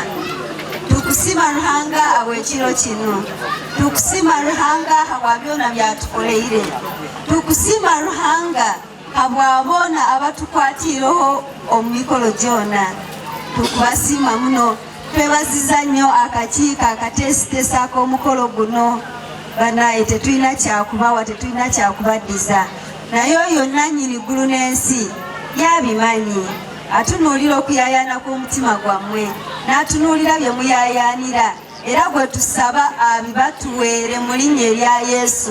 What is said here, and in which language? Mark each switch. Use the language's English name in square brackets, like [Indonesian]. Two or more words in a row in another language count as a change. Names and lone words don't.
[Tooro] Tukusiima Ruhanga abw'ekiro kino. Tukusiima Ruhanga habwa byonna byatukoleire. Tukusiima Ruhanga habwa boona abatukwatiireho omu mikolo gyonna. Tukubasiima muno. [Ganda] Twebaziza nnyo akakiiko akateesiteesa ak'omukolo guno. Banaye tetulina kyakubawa, tetulina kyakubaddiza. Naye oyo nannyini ggulu n'ensi yabimanyi. Atunuulira okuyayaana kw'omutima gwammwe, n'atunuulira bye muyayaanira, era gwe tusaba abibatuweere mu linnya erya Yesu.